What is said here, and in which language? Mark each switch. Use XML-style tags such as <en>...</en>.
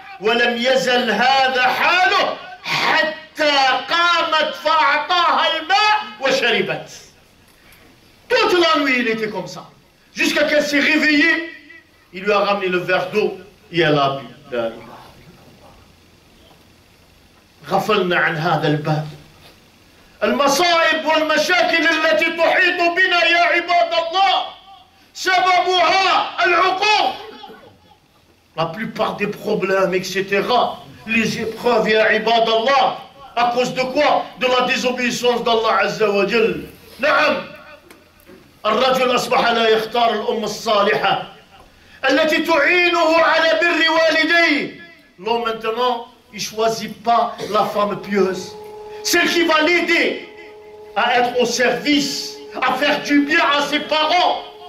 <ar>ولم يزل هذا حاله حتى قامت فأعطاها الماء وشربت.</ar> <fr>Toute la nuit il était comme ça. Jusqu'à qu'elle s'est réveillée, il lui a ramené le verre d'eau et elle a bu.</fr> <ar>غفلنا عن هذا الباب. المصائب والمشاكل التي تحيط بنا يا عباد الله سببها العقوق.</ar> <fr>La plupart des problèmes, etc. Les épreuves, ya ibad Allah. À cause de quoi? De la désobéissance d'Allah Azza wa Jal. نعم.</fr> <ar>الرجل أصبح لا يختار الأم الصالحة التي تعينه على بر والديه.</ar> <fr>L'homme maintenant, il ne choisit pas la femme pieuse. Celle qui va l'aider à être au service, à faire du bien à ses parents.</fr>